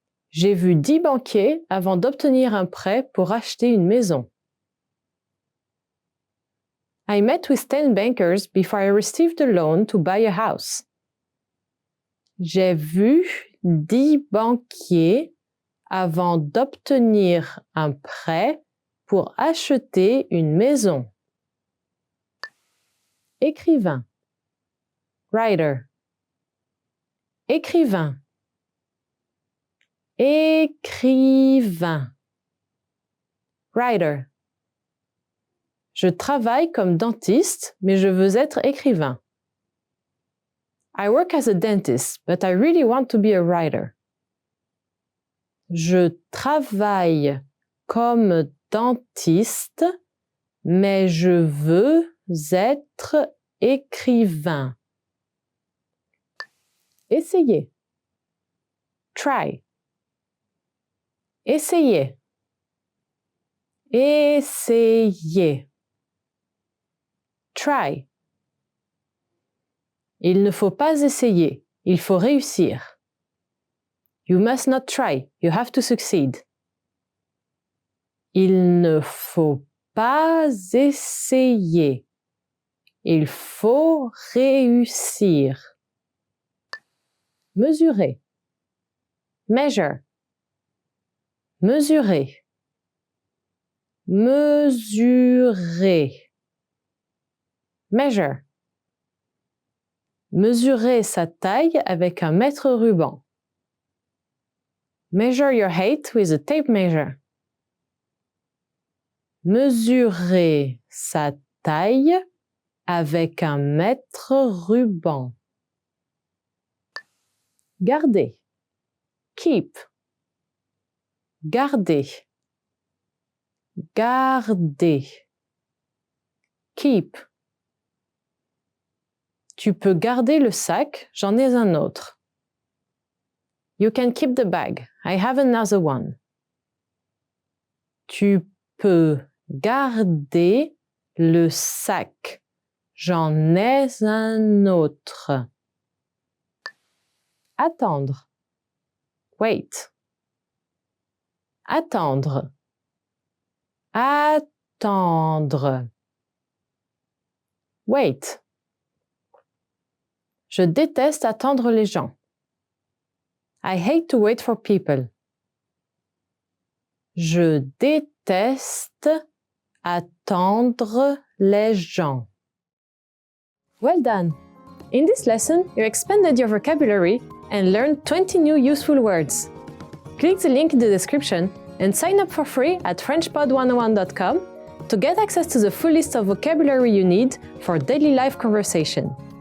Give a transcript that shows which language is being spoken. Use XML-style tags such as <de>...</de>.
<fr>J'ai vu 10 banquiers avant d'obtenir un prêt pour acheter une maison.</fr> <en>I met with 10 bankers before I received a loan to buy a house.</en> <fr>J'ai vu 10 banquiers avant d'obtenir un prêt pour acheter une maison. Écrivain. Writer. Écrivain. Écrivain. Writer. Je travaille comme dentiste, mais je veux être écrivain.</fr> <en>I work as a dentist, but I really want to be a writer.</en> <fr>Je travaille comme dentiste, mais je veux être écrivain. Essayez. Try. Essayez. Essayez. Try. Il ne faut pas essayer, il faut réussir.</fr> <en>You must not try, you have to succeed.</en> <fr>Il ne faut pas essayer, il faut réussir. Mesurer. Measure. Mesurer. Mesurer.</fr> <en>Measure.</en> <fr>Mesurer sa taille avec un mètre ruban.</fr> <en>Measure your height with a tape measure.</en> <fr>Mesurer sa taille avec un mètre ruban. Garder. Keep. Garder. Garder. Keep. Tu peux garder le sac, j'en ai un autre.</fr> <en>You can keep the bag, I have another one.</en> <fr>Tu peux garder le sac, j'en ai un autre. Attendre. Wait. Attendre. Attendre. Wait. Je déteste attendre les gens.</fr> <en>I hate to wait for people.</en> <fr>Je déteste attendre les gens.</fr> <en>Well done! In this lesson, you expanded your vocabulary and learned 20 new useful words. Click the link in the description and sign up for free at FrenchPod101.com to get access to the full list of vocabulary you need for daily life conversation.</en>